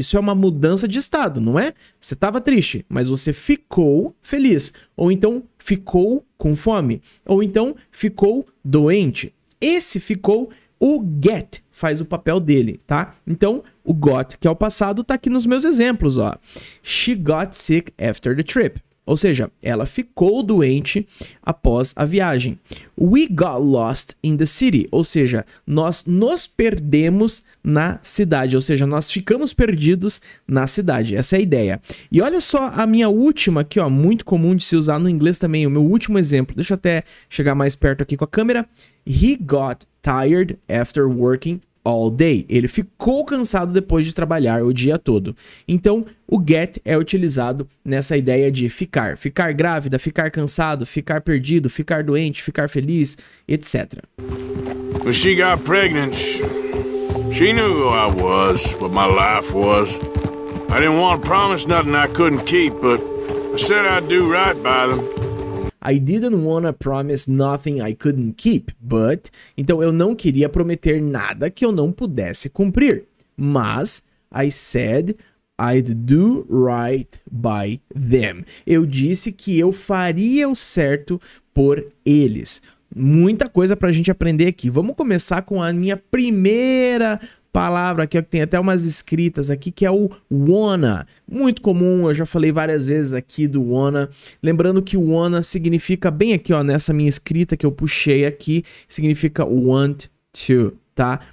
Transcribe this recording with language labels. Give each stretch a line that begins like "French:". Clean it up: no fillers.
Portuguese: Isso é uma mudança de estado, não é? Você estava triste, mas você ficou feliz. Ou então ficou com fome. Ou então ficou doente. Esse ficou, o get faz o papel dele, tá? Então, o got, que é o passado, tá aqui nos meus exemplos, ó.
English: She got sick after the trip.
Portuguese: Ou seja, ela ficou doente após a viagem.
English: We got lost in the city.
Portuguese: Ou seja, nós nos perdemos na cidade. Ou seja, nós ficamos perdidos na cidade. Essa é a ideia. E olha só a minha última aqui, ó, muito comum de se usar no inglês também. O meu último exemplo. Deixa eu até chegar mais perto aqui com a câmera.
English: He got tired after working all day.
Portuguese: Ele ficou cansado depois de trabalhar o dia todo. Então, o get é utilizado nessa ideia de ficar. Ficar grávida, ficar cansado, ficar perdido, ficar doente, ficar feliz, etc.
English: When she got pregnant, she knew who I was, what my life was. I didn't want to promise nothing I couldn't keep, but I said I'd do right by them. I didn't wanna promise nothing I couldn't keep, but...
Portuguese: Então, eu não queria prometer nada que eu não pudesse cumprir. Mas,
English: I said I'd do right by them.
Portuguese: Eu disse que eu faria o certo por eles. Muita coisa pra gente aprender aqui. Vamos começar com a minha primeira palavra aqui, ó, que tem até umas escritas aqui, que é o wanna. Muito comum, eu já falei várias vezes aqui do wanna. Lembrando que o wanna significa, bem aqui, ó, nessa minha escrita que eu puxei aqui, significa want to, tá?